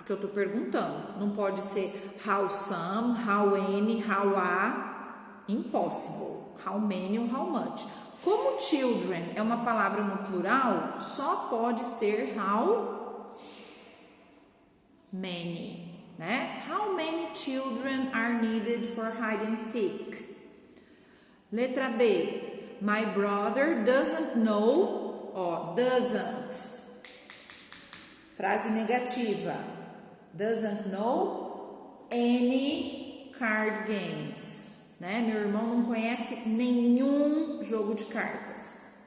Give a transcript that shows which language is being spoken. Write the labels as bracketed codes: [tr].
[pt] porque eu tô perguntando. Não pode ser [en] how some, how any, how a, impossible. How many ou how much. [pt] Como children é uma palavra no plural, só pode ser [en] how many, [pt] né? [en] How many children are needed for hide and seek? [pt] Letra B. [en] My brother doesn't know, doesn't. [pt] Frase negativa. [en] Doesn't know any card games. Né? [pt] Meu irmão não conhece nenhum jogo de cartas.